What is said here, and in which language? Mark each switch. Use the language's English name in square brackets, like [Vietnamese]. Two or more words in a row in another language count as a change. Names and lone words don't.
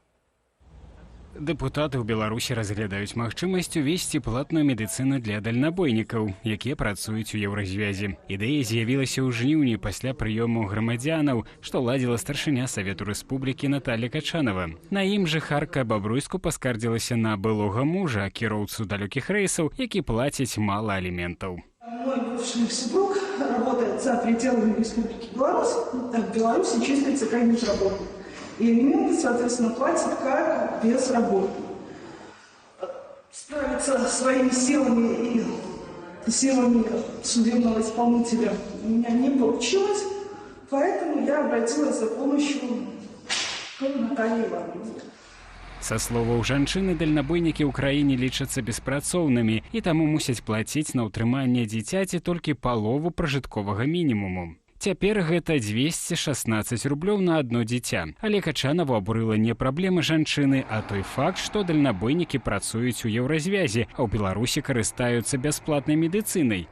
[Belarusian] Дэпутаты ў Беларусі разглядаюць магчымасць увесці платную медыцыну для дальнабойнікаў, якія працуюць у еўразвязе. Ідэя з'явілася ў жніўні пасля прыёму грамадзянаў, што ладзіла старшыня Савету Рэспублікі Наталья Качанова. На ім жыхарка Бабруйску паскардзілася на былога мужа, кіроўцу далёкіх рэйсаў, які плаціць мала аліментаў. [Russian] Мой бывший супруг работает за пределами Республики Беларусь, в Беларуси числится как безработный. И алименты, соответственно, платят как безработный. Справиться своими силами и силами судебного исполнителя у меня не получилось, поэтому я обратилась за помощью к Наталье Ивановне. [Belarusian] Са словаў жанчыны, дальнабойнікі ў краіне лічацца беспрацоўнымі і таму мусяць плаціць на ўтрыманне дзіцяці толькі палову пражытковага мінімуму. Цяпер гэта 216 рублёў на адно дзіця. Але Качанову абурыла не праблемы жанчыны, а той факт, што дальнабойнікі працуюць у еўразвязе, а ў Беларусі карыстаюцца бясплатнай медыцынай.